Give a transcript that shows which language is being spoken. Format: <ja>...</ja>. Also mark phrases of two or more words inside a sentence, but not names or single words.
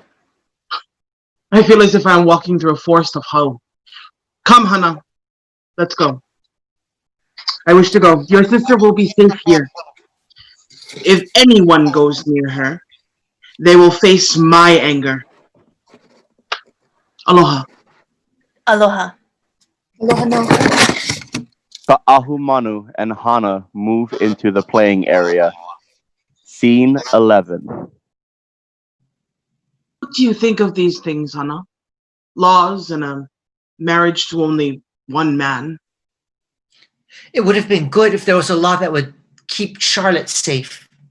<en>I feel as if I'm walking through a forest of hell. Come, Hannah. Let's go. I wish to go. Your sister will be safe here. If anyone goes near her, they will face my anger. Aloha. Aloha.</en> <haw>Aloha no.</haw> <en>Ka'ahumanu and Hana move into the playing area. Scene 11. What do you think of these things, Hannah? Laws and a marriage to only one man. It would have been good if there was a law that would keep Charlotte safe.</en>